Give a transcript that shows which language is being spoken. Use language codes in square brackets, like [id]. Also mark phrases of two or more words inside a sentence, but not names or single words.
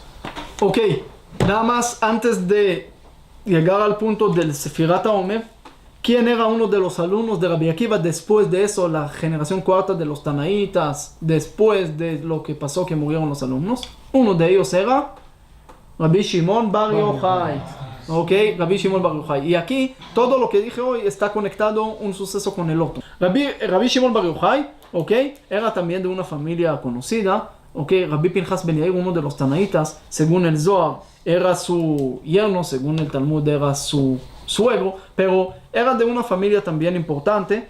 [es] Ok, nada más antes de llegar al punto del Sefirat HaOmer, ¿quién era uno de los alumnos de Rabbi Akiva después de eso, la generación cuarta de los Tanaítas, después de lo que pasó que murieron los alumnos? Uno de ellos era Rabbi Shimon Bar Yochai. Ok, Rabbi Shimon Bar Yochai. Y aquí todo lo que dije hoy está conectado un suceso con el otro. Rabbi Shimon Bar Yochai, ok, era también de una familia conocida. Ok, Rabbi Pinchas Ben Yair, uno de los Tanaítas, según el Zohar, era su yerno, según el Talmud era su suegro, pero era de una familia también importante.